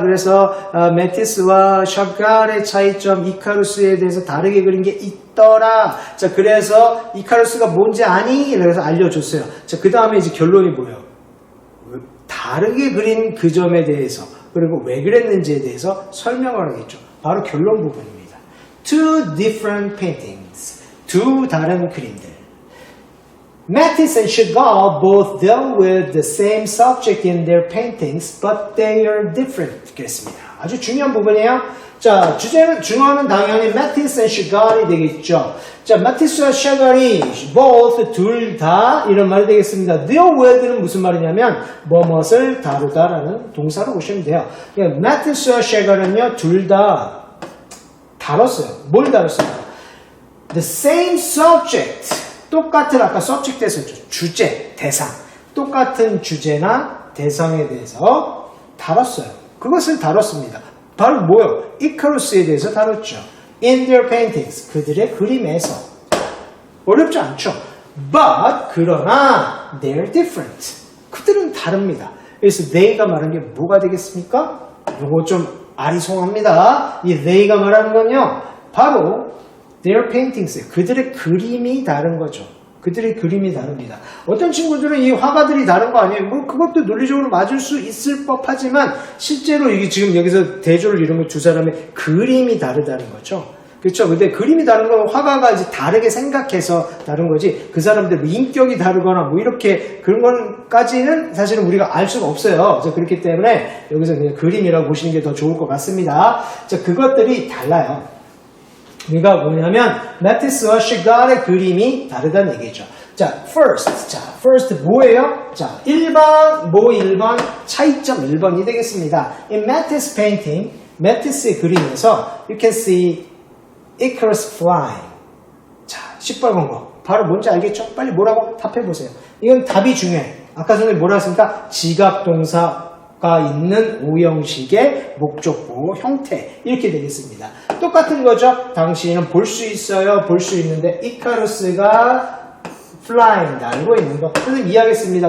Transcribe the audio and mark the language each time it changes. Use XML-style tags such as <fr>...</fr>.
<ko>그래서 메티스와 샤갈의 차이점, 이카루스에 대해서 다르게 그린 게 있더라. 자, 그래서 이카루스가 뭔지 아니? 그래서 알려줬어요. 자, 그 다음에 이제 결론이 뭐예요? 다르게 그린 그 점에 대해서, 그리고 왜 그랬는지에 대해서 설명을 하겠죠. 바로 결론 부분입니다.</ko> <en>Two different paintings.</en> <ko>두 다른 그림들.</ko> <en>Matisse and Chagall both deal with the same subject in their paintings, but they are different.</en> <ko>그랬습니다. 아주 중요한 부분이에요. 자, 주어는 당연히 Matisse and Chagall이 되겠죠. 자, Matisse와 Chagall이 both, 둘 다 이런 말이 되겠습니다. deal with는 무슨 말이냐면 뭐뭇을 다루다라는 동사로 보시면 돼요. 그러니까 Matisse와 Chagall은요, 둘 다 다뤘어요. 뭘 다뤘어요?</ko> <en>The same subject.</en> <ko>똑같은 아까 subject 했었죠. 주제, 대상. 똑같은 주제나 대상에 대해서 다뤘어요. 그것을 다뤘습니다. 바로 뭐요? 이카루스에 대해서 다뤘죠.</ko> <en>In their paintings.</en> <ko>그들의 그림에서. 어렵지 않죠?</ko> <en>But</en> <ko>그러나</ko> <en>they're different.</en> <ko>그들은 다릅니다. 그래서 they가 말하는 게 뭐가 되겠습니까? 이거 좀 아리송합니다. 이 they가 말하는 건요, 바로</ko> <en>their paintings,</en> <ko>그들의 그림이 다른 거죠. 그들의 그림이 다릅니다. 어떤 친구들은 이 화가들이 다른 거 아니에요? 뭐 그것도 논리적으로 맞을 수 있을 법하지만 실제로 이게 지금 여기서 대조를 이룬 거 두 사람의 그림이 다르다는 거죠. 그렇죠? 근데 그림이 다른 건 화가가 이제 다르게 생각해서 다른 거지, 그 사람들 뭐 인격이 다르거나 뭐 이렇게 그런 건까지는 사실은 우리가 알 수가 없어요. 그렇기 때문에 여기서 그냥 그림이라고 보시는 게 더 좋을 것 같습니다. 자, 그것들이 달라요. 그러니까 뭐냐면 마티스와 샤갈의 그림이 다르다는 얘기죠. 자, first 뭐예요? 자, 1번 차이점 1번이 되겠습니다.</ko> <en>In Matisse painting,</en> <ko>마티스의 그림에서</ko> <en>you can see Icarus flying.</en> <ko>자, 시뻘건 거. 바로 뭔지 알겠죠? 빨리 뭐라고 답해보세요. 이건 답이 중요해. 아까 전에 뭐라 했습니까? 지각동사가 있는 오형식의 목적보 형태. 이렇게 되겠습니다. 똑같은 거죠? 당신은 볼 수 있어요. 볼 수 있는데 이카루스가 flying, 날고 있는 거. 선생님 이해하겠습니다.</ko>